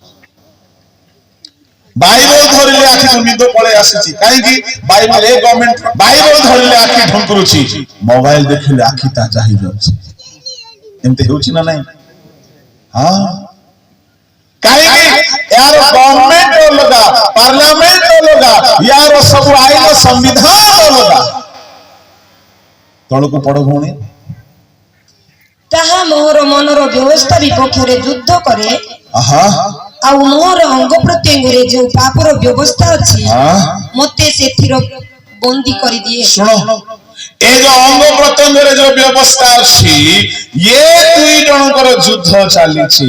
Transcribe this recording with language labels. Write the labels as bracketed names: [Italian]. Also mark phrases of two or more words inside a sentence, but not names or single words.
[Odia] ବାଇବଲ ଧରିଲେ ଆଖିକୁ ନିଦ ପଳେଇ ଆସିଛି, କାହିଁକି? ବାଇବଲ ଏ ଗଭର୍ଣ୍ଣମେଣ୍ଟ। ବାଇବଲ ଧରିଲେ ଆଖି ଢଙ୍କୁରୁଛି, ମୋବାଇଲ ଦେଖିଲେ ଆଖି ତାଜା ହେଇଯାଉଛି। ଏମିତି ହେଉଛି ନା ନାଇଁ? ହଁ, କାହିଁକି? [Hindi] यार गवर्नमेंट अलगा, पार्लियामेंट अलगा, यार सब आईन संविधान अलगा। [Odia] तळକୁ ପଡ ଭଉଣୀ। ତାହା ମୋହର ମନର ବ୍ୟବସ୍ଥା ବିପକ୍ଷରେ ଯୁଦ୍ଧ କରେ। ଆଉ ମୋହର ଅଙ୍ଗ ପ୍ରତ୍ୟଙ୍ଗରେ ଯେଉଁ ପାପର ବ୍ୟବସ୍ଥା ଅଛି, ମୋତେ ସେଥିର ବନ୍ଦୀ କରିଦିଏ। ଶୁଣ, ଏ ଯୋଉ ଅଙ୍ଗ ପ୍ରତ୍ୟଙ୍ଗରେ ଯୋଉ ବ୍ୟବସ୍ଥା ଅଛି, ଇଏ ଦୁଇ ଜଣଙ୍କର ଯୁଦ୍ଧ ଚାଲିଛି।